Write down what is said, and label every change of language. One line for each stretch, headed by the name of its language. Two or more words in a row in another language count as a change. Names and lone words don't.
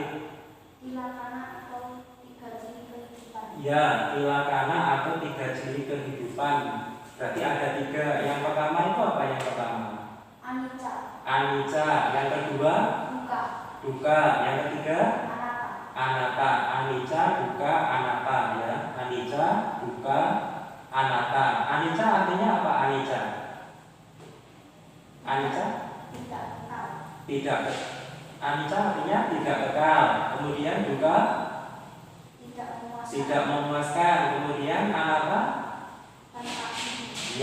Indonesian: Ilakana atau 3 ciri kehidupan. Ya, ilakana atau 3 ciri kehidupan. Berarti ada 3. Yang pertama itu apa yang pertama? Anicca. Anicca. Yang kedua? Duka. Duka. Yang ketiga? Anatta. Anatta.
Pali: Anicca, duka, anatta
Indonesian: ya.
Pali: Anicca, duka, Anata.
Indonesian: Anicca artinya apa anicca? Anicca? Tidak kekal. Tidak. Anicca artinya tidak kekal. Kemudian juga Tidak memuaskan. tidak memuaskan. Kemudian anata? Tanpa inti.